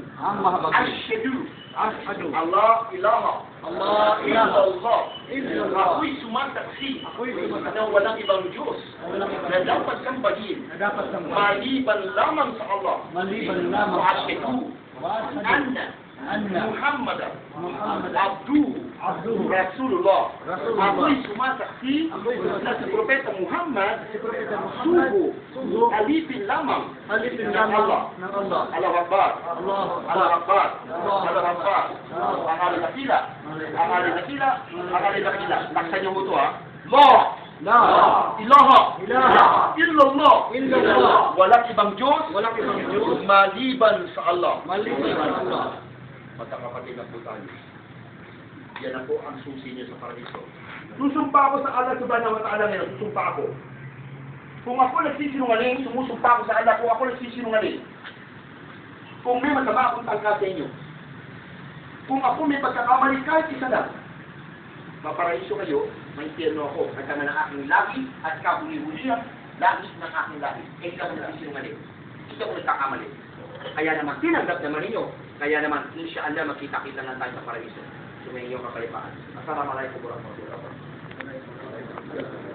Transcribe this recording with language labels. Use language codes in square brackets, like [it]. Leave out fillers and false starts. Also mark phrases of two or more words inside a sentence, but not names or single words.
[tl] Ang mahabagin. [ar] أشهد ألا إله إلا الله. [tl] Ako'y sumasaksi na walang ibang Diyos na dapat sambahin maliban lamang sa Allah. [ar] وأشهد أن محمدا عبده رسول الله. [tl] Ako'y sumasaksi na si Propeta Muhammad sugo alipin lamang ng Allah. [ar] الله أكبر. الله أكبر. الله أكبر. Ang alin-nakila. Ang alin-nakila. Ang alin-nakila. [tl] Taksan niyo mo ito, ha? [ar] لا إله إلا الله. [tl] Walang ibang Diyos maliban sa Allah. Magkakapatid na po tayo. Yan ako ang susi niyo sa paraiso. Susumpa ako sa [ar] الله سبحانه وتعالى [tl] ngayon. Susumpa ako. Kung ako nagsisinungaling, sumusumpa ako sa Allah. Kung ako nagsisinungaling, kung may masama akong tangka sa inyo, kung ako may pagkakamali kahit isa lang, maparaiso kayo, may impyerno ako. Kasama ng aking lahi at kabuli-bulihan, lahi ng aking lahi. Eh, ikaw nagsisinungaling. Ikaw nagkakamali. Kaya naman, tinanggap naman ninyo. Kaya naman, [ar] إن شاء الله, [tl] makita-kita lang tayo sa paraiso. Sumayin yung kapalipaan. [ar] السلام عليكم ورحمة الله وبركاته.